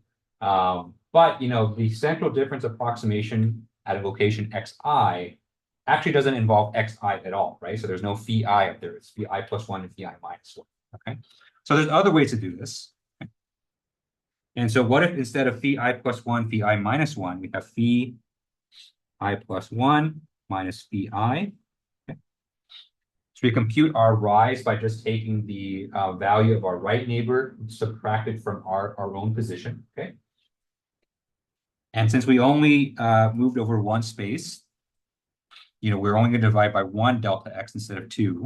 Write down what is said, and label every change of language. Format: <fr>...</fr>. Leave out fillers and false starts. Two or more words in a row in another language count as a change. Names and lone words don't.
<en>But the central difference approximation at a location xi actually doesn't involve xi at all, right? So there's no phi I up there. It's phi I plus 1 and phi I minus 1. Okay. So there's other ways to do this. And so what if instead of phi I plus 1, phi I minus 1, we have phi I plus 1 minus phi I. Okay. So we compute our rise by just taking the value of our right neighbor subtracted from our own position. Okay. And since we only moved over one space, we're only going to divide by 1 delta x instead of 2.</en>